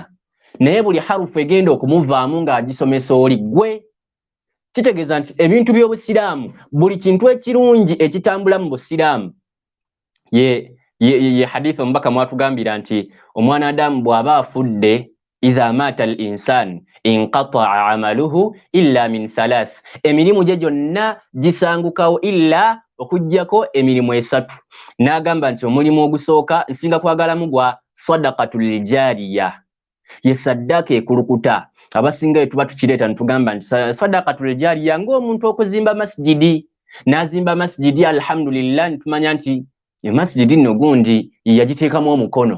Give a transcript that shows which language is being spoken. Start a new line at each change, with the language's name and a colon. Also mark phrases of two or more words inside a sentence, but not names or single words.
Ganda: Naye buli harufu egenda okumuvaamu ng'agisomesa oli ggwe. Kitegeeza nti ebintu by'Obusiraamu, buli kintu ekirungi ekitambula mu Busiraamu, ye hadith omubaka mwatugambira nti omwana Adamu bw'aba afudde,
Arabic: إذا مات الإنسان انقطع عمله إلا من ثلاث,
Ganda: emirimu gye gyonna gisangukawo illa okujjako emirimu esatu. N'agamba nti omulimu ogusooka nsinga kwagalamu gwa
Arabic: صدقة جارية,
Ganda: ye saddaka ekulukuta. Abasinga tuba tukireeta nitugamba nti
Arabic: صدقة جارية
Ganda: ng'omuntu okuzimba masjidi, n'azimba masjidi alhamdulillah, nitumanya nti masjidi nno gundi yagiteekamu omukono.